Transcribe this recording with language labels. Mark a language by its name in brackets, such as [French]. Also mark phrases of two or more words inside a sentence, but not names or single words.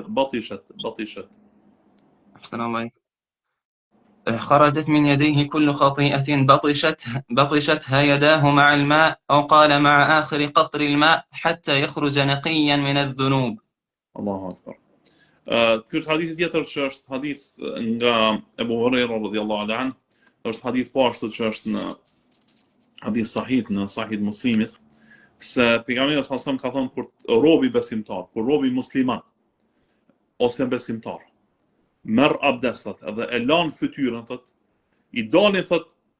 [Arabic] بطشت. أحسن الله. خرجت من يديه كل خطيئة بطشتها يداه مع الماء أو قال مع آخر قطر الماء حتى يخرج نقيا من الذنوب. الله أكبر. [Albanian] Ky është hadithi tjetër që është hadith nga Abu Huraira [Arabic] رضي الله عنه, [Albanian] është hadith poshtë që është në [Arabic] حديث صحيح [Albanian] në Sahih Muslimit, se pejgamberi [Arabic] صلى الله عليه وسلم [Albanian] ka thënë kur robi besimtar, kur robi musliman ose besimtar merr abdestat edhe e lan fytyrën, thot i dalin thot